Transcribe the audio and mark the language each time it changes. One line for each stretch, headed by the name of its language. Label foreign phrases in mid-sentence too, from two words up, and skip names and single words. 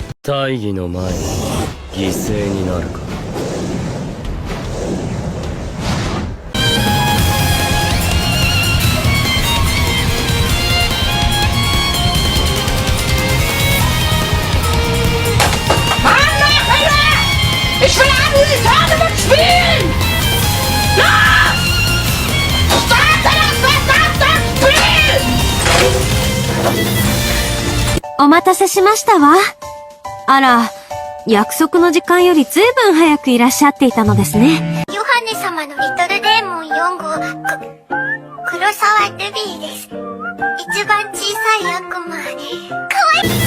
Japanese: 大義の前に犠牲になるか。
German: Ich will alle Tage mitspielen! Ja! Starte das verdammte Spiel!
Japanese: お待たせしましたわ。あら、約束の時間よりずいぶん早くいらっしゃっていたのですね。ヨハネ様のリトルデーモン4号、黒沢ルビーです。一番小さい悪魔。かわいい。